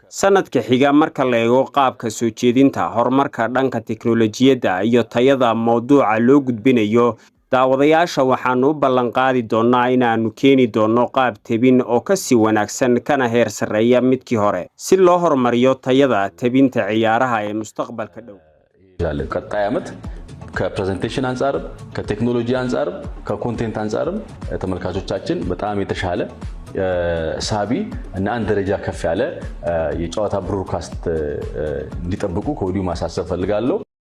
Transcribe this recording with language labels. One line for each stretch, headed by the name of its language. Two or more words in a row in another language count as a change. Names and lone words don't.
Somali: Sanadka xiga marka la eego qaabka soo jeedinta, horumarka dhanka tiknoolajiyadda iyo tayada mawduuca loo gudbinayo, daawadayaasha waxaan u ballan qaadi doonaa inaanu keeni doono qaab tabin oo ka sii wanaagsan kana heer sareeya midkii hore si loo horumariyo tayada tabinta ciyaaraha ee mustaqbalka dhow.
Amharic: ከፕሬዘንቴሽን አንፃር ከቴክኖሎጂ አንፃር ከኮንቴንት አንፃር ተመልካቾቻችን በጣም የተሻለ ሳቢ እና አንድ ደረጃ ከፍ ያለ የጨዋታ ብሮድካስት እንዲጠብቁ ከወዲሁ ማሳሰብ ፈልጋለሁ።